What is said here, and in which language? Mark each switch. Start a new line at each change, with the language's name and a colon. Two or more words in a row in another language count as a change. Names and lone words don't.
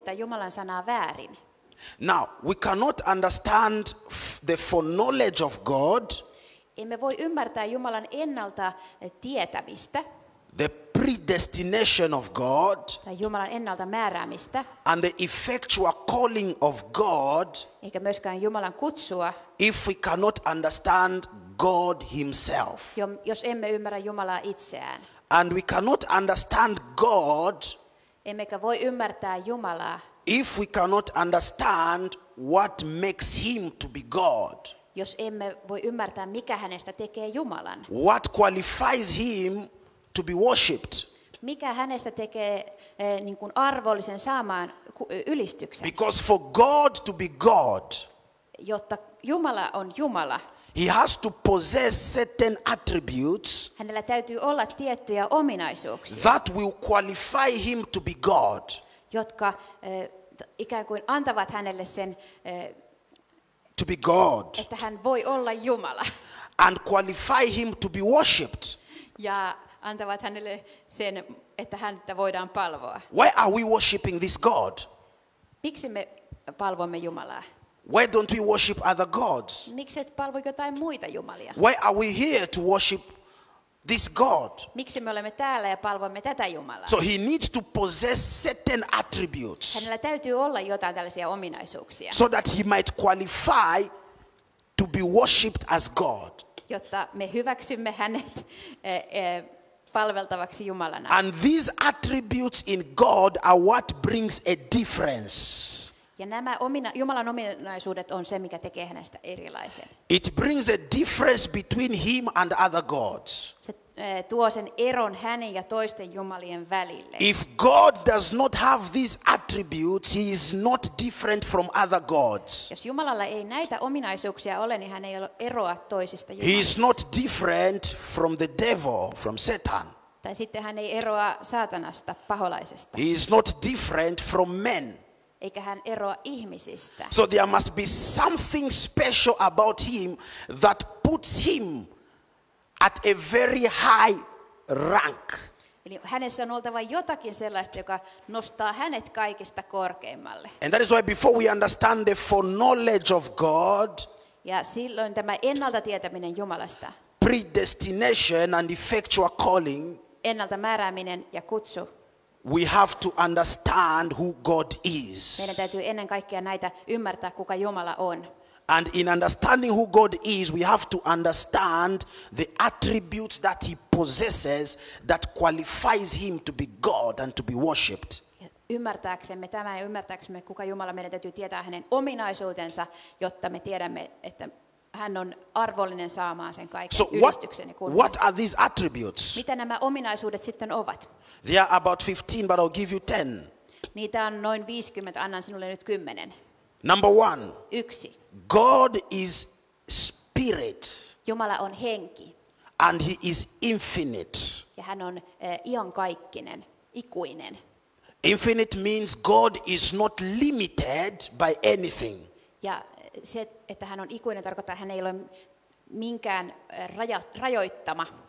Finnish: tulkita Jumalan sanaa väärin.
English: Now, we cannot understand the foreknowledge of God,
Finnish: Emme voi ymmärtää Jumalan ennalta tietämistä
English: the predestination of God,
Finnish: tai Jumalan ennalta määräämistä,
English: and the effectual calling of God
Finnish: eikä myöskään Jumalan kutsua,
English: if we cannot understand God himself.
Finnish: jos emme ymmärrä Jumalaa itseään.
English: And we cannot understand God
Finnish: Emmekä voi ymmärtää Jumalaa,
English: if we cannot understand what makes him to be God.
Finnish: jos emme voi ymmärtää, mikä hänestä tekee Jumalan.
English: What qualifies him to be worshipped.
Finnish: Mikä hänestä tekee niin kuin arvollisen saamaan ylistyksen.
English: Because for God to be God,
Finnish: Jotta Jumala on Jumala,
English: he has to possess certain attributes
Finnish: hänellä täytyy olla tiettyjä ominaisuuksia,
English: that will qualify him to be God.
Finnish: jotka ikään kuin antavat hänelle sen,
English: To be God.
Finnish: että hän voi olla Jumala.
English: And qualify him to be worshipped.
Finnish: Ja antavat hänelle sen, että häntä voidaan palvoa.
English: Why are we worshipping this God?
Finnish: Miksi me palvomme Jumalaa?
English: Why don't we worship other gods?
Finnish: Miksi et palvo jotain muita jumalia?
English: Why are we here to worship this God?
Finnish: Miksi me olemme täällä ja palvomme tätä Jumalaa?
English: So he needs to possess certain attributes
Finnish: Hänellä täytyy olla jotain tällaisia ominaisuuksia,
English: so that he might qualify to be worshipped as God.
Finnish: jotta me hyväksymme hänet palveltavaksi Jumalana.
English: And these attributes in God are what brings a difference.
Finnish: Ja nämä Jumalan ominaisuudet on se, mikä tekee hänestä erilaisen.
English: It brings a difference between him and other gods.
Finnish: Se tuo sen eron hänen ja toisten jumalien välille.
English: If God does not have these attributes, he is not different from other gods.
Finnish: Jos Jumalalla ei näitä ominaisuuksia ole, niin hän ei ole eroa toisista
English: He
Finnish: jumalista.
English: is not different from the devil, from Satan.
Finnish: Tai sitten hän ei eroa saatanasta, paholaisesta.
English: He is not different from men.
Finnish: Eikä hän eroa ihmisistä.
English: So there must be something special about him that puts him at a very high rank.
Finnish: Eli hänessä on oltava jotakin sellaista, joka nostaa hänet kaikista korkeimmalle.
English: And that is why before we understand the foreknowledge of God,
Finnish: Ja silloin tämä ennalta tietäminen Jumalasta,
English: predestination and effectual calling,
Finnish: ennalta määrääminen ja kutsu,
English: we have to understand who God is.
Finnish: meidän täytyy ennen kaikkea näitä ymmärtää, kuka Jumala on.
English: And in understanding who God is, we have to understand the attributes that he possesses that qualifies him to be God and to be worshipped.
Finnish: Ja ymmärtääksemme tämän ja ymmärtääksemme, kuka Jumala, meidän täytyy tietää hänen ominaisuutensa, jotta me tiedämme, että hän on arvollinen saamaan sen kaiken
English: So
Finnish: ylistyksen ja kunnian.
English: what are these attributes?
Finnish: Mitä nämä ominaisuudet sitten ovat?
English: They are about 15, but I'll give you 10.
Finnish: Niitä on noin 50, annan sinulle nyt 10.
English: Number 1, 1. God is spirit
Finnish: Jumala on henki
English: and he is infinite.
Finnish: ja hän on iankaikkinen, ikuinen.
English: Infinite means God is not limited by anything.
Finnish: Ja se, että hän on ikuinen, tarkoittaa, että hän ei ole minkään rajoittama.